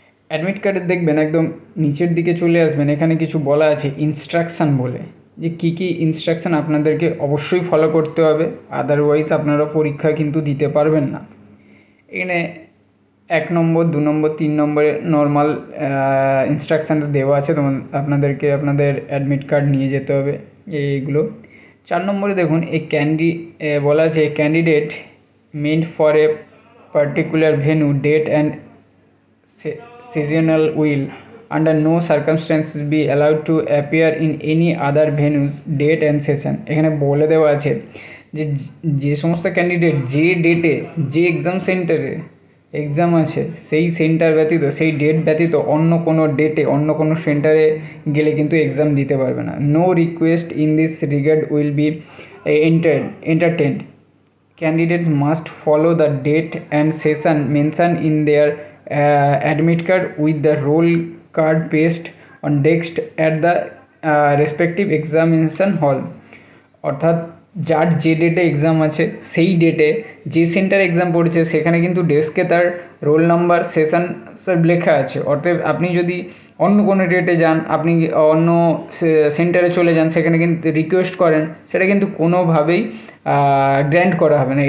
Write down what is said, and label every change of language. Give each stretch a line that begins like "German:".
Bangla: Admit কার্ডে দেখবেন একদম নিচের দিকে চলে আসবেন, এখানে কিছু বলা আছে ইনস্ট্রাকশান বলে, যে কী কী ইনস্ট্রাকশান আপনাদেরকে অবশ্যই ফলো করতে হবে, আদারওয়াইজ আপনারা পরীক্ষা কিন্তু দিতে পারবেন না। এখানে 1 নম্বর 2 নম্বর 3 নম্বরে নর্মাল ইনস্ট্রাকশানটা দেওয়া আছে, তখন আপনাদেরকে আপনাদের অ্যাডমিট কার্ড নিয়ে যেতে হবে এইগুলো।
English: 4 নম্বরে দেখুন বলা আছে candidate meant for a particular venue date and seasonal will under no circumstances be allowed to appear in any other venues date and session।
Bangla: এখানে বলে দেওয়া আছে যে যে সমস্ত ক্যান্ডিডেট যে ডেটে যে এক্সাম সেন্টারে এক্সাম আছে সেই সেন্টার ব্যতীত, সেই ডেট ব্যতীত অন্য কোনো ডেটে অন্য কোনো সেন্টারে গেলে কিন্তু এক্সাম দিতে পারবে না।
English: No request in this regard will be entertained. Candidates must follow the date and session mentioned in their admit card with the roll card pasted on desk at the respective examination hall।
Bangla: অর্থাৎ যার যে ডেটে exam আছে সেই ডেটে যে centre exam পড়েছে সেখানে কিন্তু ডেস্কে তার রোল নাম্বার সেশন সব লেখা আছে। অর্থাৎ আপনি যদি অন্য কোনো ডেটে যান, আপনি অন্য সেন্টারে চলে যান, সেখানে কিন্তু রিকোয়েস্ট করেন, সেটা কিন্তু কোনোভাবেই গ্র্যান্ট করা হবে না।